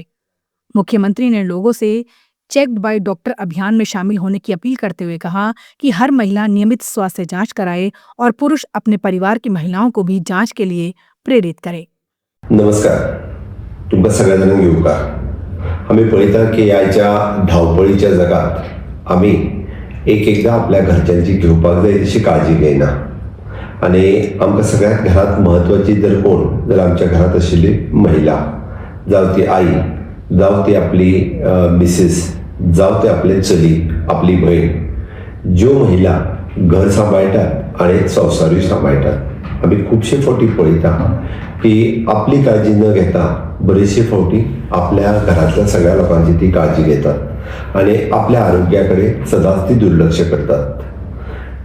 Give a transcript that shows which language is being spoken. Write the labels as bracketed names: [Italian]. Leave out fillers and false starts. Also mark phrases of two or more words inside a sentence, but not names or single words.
[Hindi] मुख्यमंत्री ने लोगों से चेक्ड बाय डॉक्टर अभियान में शामिल होने की अपील करते हुए कहा कि हर महिला नियमित स्वास्थ्य जांच कराए और पुरुष अपने परिवार की महिलाओं को भी जांच के लिए प्रेरित करे। [Konkani] नमस्कार, तुमका सगळ्यांना घेऊ का? आम्ही पळयता की आयच्या धावपळीच्या जगात आम्ही एकदा आपल्या घरच्यांची घेवपाक जाय तशी काळजी घेयना आणि आमकां सगळ्यात घरात महत्वाची जर कोण जर आमच्या घरात आशिल्ली महिला, जावं ती आई, जावं ती आपली मिसेस, जावं ते आपले चली, आपली बहीण, ज्यो महिला घर सांबाळटात आणि संवसारूय सांबाळटात, आम्ही खूपशे फावटी पळयता की आपली काळजी न घेता बरेचशे फावटी आपल्या घरातल्या सगळ्या लोकांची ती काळजी घेतात आणि आपल्या आरोग्याकडे सदांच ती दुर्लक्ष करतात।